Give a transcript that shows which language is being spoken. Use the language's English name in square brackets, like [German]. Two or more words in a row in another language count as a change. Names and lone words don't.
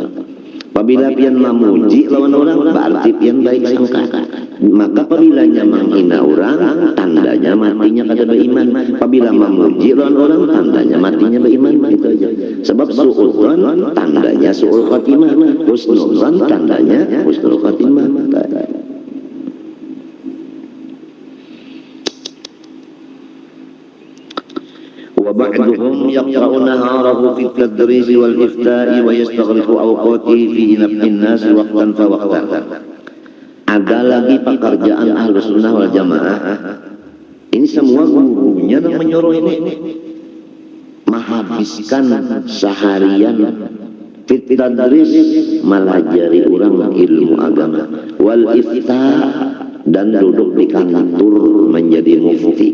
[Banjar] Apabila pian memuji lawan orang berarti pian baik sangka. Maka apabila menghina orang tandanya matinya kada beriman. Apabila memuji lawan orang tandanya matinya beriman. Itu aja. Sebab su'udzon tandanya [Arabic] سوء الخاتمة, [Banjar] husnudzon tandanya [Arabic] حسن الخاتمة. وبعضهم يقرأ نهاره في التدريس والإفتاء ويستغرق أوقاته في نفع الناس وقتا فوقتا. [Banjar] Ada lagi pekerjaan [Arabic] أهل السنة والجماعة. [Banjar] Ini semua gurunya yang menyuruh ini menghabiskan seharian [Arabic] في التدريس [Banjar] melajari orang ilmu agama, [Arabic] والإفتاء [Banjar] dan duduk di kantor menjadi mufti.